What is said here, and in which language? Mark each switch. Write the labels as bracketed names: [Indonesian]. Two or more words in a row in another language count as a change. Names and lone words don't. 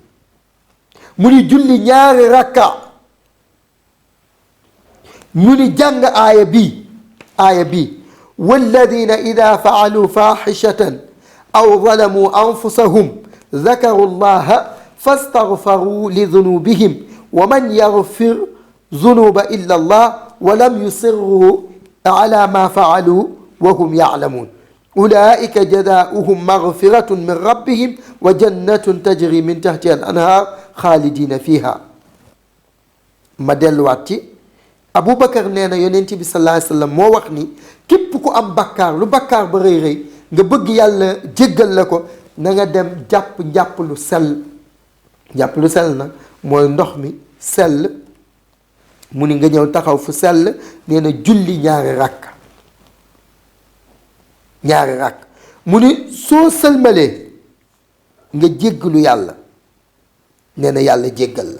[Wolof] mu ni julli ñaari rakka, mu ni jàng aaya bi [Arabic] والذين إذا فعلوا فاحشة أو ظلموا أنفسهم ذكروا الله فاستغفروا لذنوبهم ومن يغفر الذنوب إلا الله ولم يصروا على ما فعلوا وهم يعلمون أولئك جزاؤهم مغفرة من ربهم وجنات تجري من تحتها الأنهار خالدين فيها. [Wolof] ma delluwaat ci Aboubacar nee na yonent bi [Arabic] صلى الله عليه وسلم [Wolof] moo wax ni képp ku am bakkaar, lu bakkaar ba rëy rëy, nga bëgg yàlla jéggal la ko, na nga dem njàpp lu sell. njàpp lu sell nag mooy ndox mi sell, mu ni nga ñëw taxaw fu sell, nee na julli ñaari rakk, mu ni soo sëlmalee nga jéggalu yàlla, nee na yàlla jéggal la.